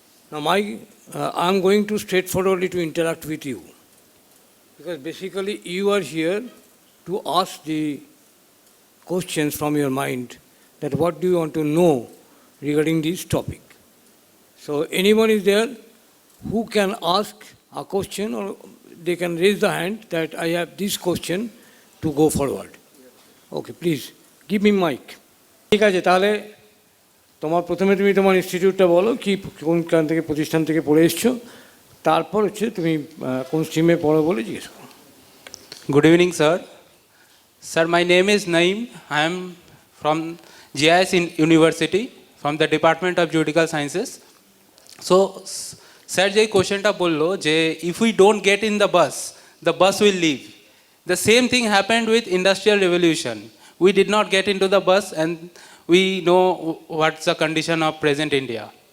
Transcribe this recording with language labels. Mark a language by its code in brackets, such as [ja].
[en] Now I'm going to straightforwardly to interact with you, because basically you are here to ask the questions from your mind, that what do you want to know regarding this topic. So anyone is there who can ask a question, or they can raise the hand that I have this question to go forward. Okay, please, give me mic. [bn] ঠিক আছে, তাহলে প্রথমে তুমি তোমার ইনস্টিটিউটটা বলো, কি কোনখান থেকে প্রতিষ্ঠান থেকে পড়ে এসছো, তারপর হচ্ছে তুমি কোন স্ট্রিমে পড়ো বলে জিজ্ঞেস করো। [en] Good evening, sir. Sir, my name is Naeem. I am from GIS University, from the Department of Juridical Sciences. So, sir, [bn] যে কোশ্চেনটা বললো যে [en] if we don't get in the bus will leave. The same thing happened with Industrial Revolution. We did not get into the bus, and we know what's the condition of present India.